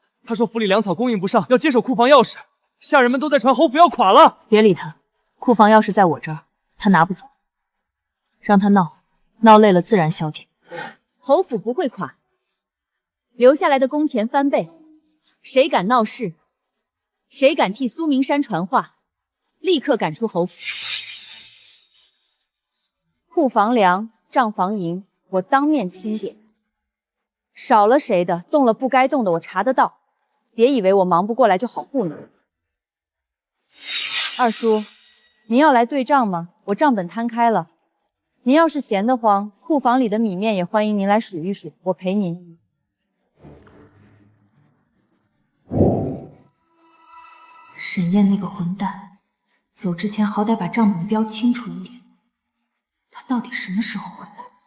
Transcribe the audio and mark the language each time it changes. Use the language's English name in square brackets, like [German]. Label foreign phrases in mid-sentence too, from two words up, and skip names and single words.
[Chinese] 他说府里粮草供应不上，要接手库房钥匙。下人们都在传侯府要垮了。别理他，库房钥匙在我这兒，他拿不走。让他闹，闹累了自然消停。侯府不会垮，留下来的工钱翻倍。誰敢鬧事，誰敢替蘇明山傳話，立刻趕出侯府。庫房糧、賬房銀，我當面清點。少了誰的，動了不該動的，我查得到。別以為我忙不過來就好糊弄。二叔，您要來對賬嗎？我賬本攤開了。您要是閒得慌，庫房裡的米面也歡迎您來數一數，我陪您。沈燕那個混蛋，走之前好歹把賬本標清楚一點。他到底什麼時候回來？